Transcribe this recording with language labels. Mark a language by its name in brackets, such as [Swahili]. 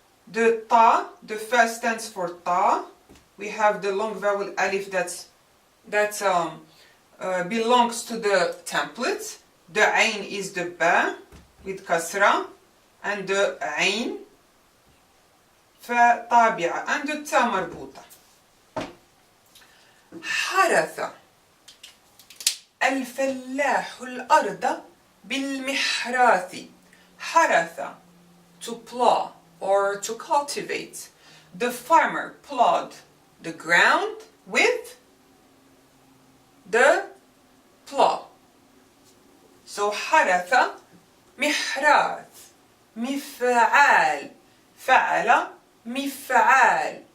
[English] The ta, the first stands for ta. We have the long vowel alif that belongs to the template. The ain is the ba with kasra, and the ain فطابعة, and the ta مربوطة. [Arabic] حرث الفلاح الأرض بالمحراث. [English] حرث, to plow or to cultivate. The farmer plowed the ground with the plow. [Arabic] So حرث, محراث, مفعال, فعل, مفعال.